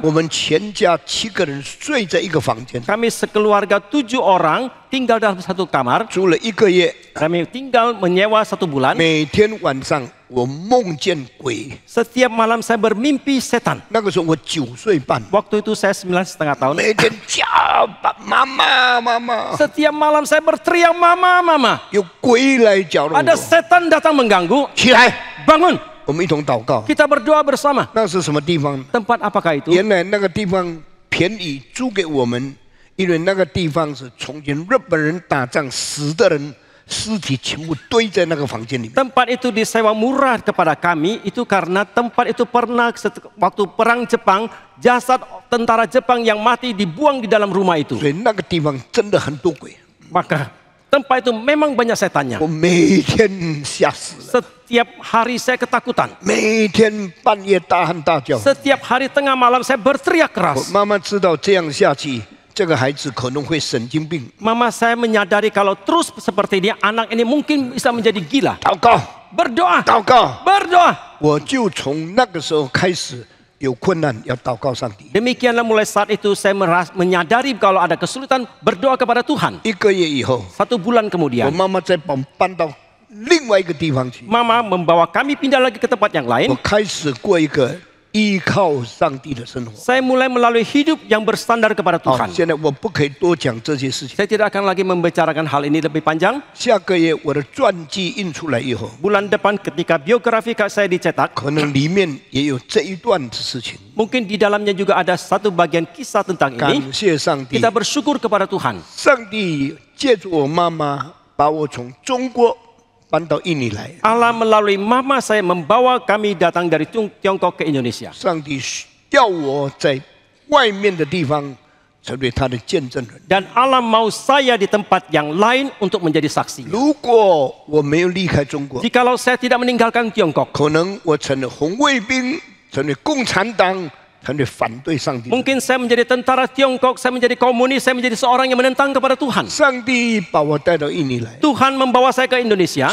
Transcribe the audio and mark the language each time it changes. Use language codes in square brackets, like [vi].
[zh] 我们全家7个人睡在一个房间， [id] Kami sekeluarga 7 orang tinggal dalam 1 kamar. [zh] 住了1个月， [id] Kami tinggal menyewa 1 bulan. [zh] 每天晚上我梦见鬼。 [id] Setiap malam saya bermimpi setan. [zh] 那个时候我9岁半， [id] Waktu itu saya 9,5 tahun. [zh] 每天叫妈妈妈妈， [id] Setiap malam saya berteriak, mama, mama. [zh] 有鬼来搅动 [id] Ada [zh] 我。 [id] setan datang mengganggu. [zh] 起来， [id] Bangun, [zh] 我们一同祷告。 [id] kita berdoa bersama. [zh] 那是什么地方？ [id] Tempat apakah itu? [zh] 原来那个地方便宜租给我们，因为那个地方是从前日本人打仗死的人尸体全部堆在那个房间里面。 [id] Tempat itu disewa murah kepada kami itu karena tempat itu pernah waktu perang Jepang, jasad tentara Jepang yang mati dibuang di dalam rumah itu. [zh] 所以那个地方真的很多鬼， [id] Maka tempat itu memang banyak setannya. [zh] 我每天吓死了， [id] Setiap hari saya ketakutan. [zh] 每天半夜大喊大叫。 [id] Setiap hari tengah malam saya berteriak [zh] 我 [id] keras. [zh] 妈妈知道这样下去，这个孩子可能会神经病。 [id] Mama saya menyadari kalau terus seperti ini, anak ini mungkin bisa menjadi gila. [zh] 祷告， [id] Berdoa, [zh] 祷告， [id] berdoa. [zh] 我就从那个时候开始有困难要祷告上帝。 [id] Demikianlah mulai saat itu saya menyadari kalau ada kesulitan berdoa kepada Tuhan. [zh] 1个月以后， [id] 1 bulan [zh] 我 [id] kemudian, [zh] 妈妈再把我搬到另外一个地方去， [id] Mama membawa kami pindah lagi ke tempat yang [zh] 我 [id] lain. [zh] 开始过一个依靠上帝的生活。 [id] Saya mulai melalui hidup yang bersandar kepada [zh] 好， [id] Tuhan. [zh] 现在我不可以多讲这些事情。 [id] Saya tidak akan lagi membicarakan hal ini lebih panjang. [zh] 下个月我的传记印出来以后， [id] Bulan depan ketika biografi saya dicetak, [zh] 可能里面也有这一段的事情。 [id] mungkin di dalamnya juga ada satu bagian kisah tentang [zh] 感 [id] ini. [zh] 谢上帝， [id] Kita bersyukur kepada Tuhan. [zh] 上帝借助我妈妈把我从中国搬到印尼来。 [id] Allah melalui mama saya membawa kami datang dari Tiongkok ke Indonesia. [zh] 上帝要我在外面的地方成为他的见证人。 [id] Dan Allah mau saya di tempat yang lain untuk menjadi saksi. [zh] 如果我没有离开中国， [id] Jikalau saya tidak meninggalkan Tiongkok, [zh] 可能我成了红卫兵，成为共产党他们反对上帝。 [id] Mungkin saya menjadi tentara Tiongkok, saya menjadi komunis, saya menjadi seorang yang menentang kepada Tuhan. [zh] 上帝把我带到印尼来， [id] Tuhan membawa saya ke Indonesia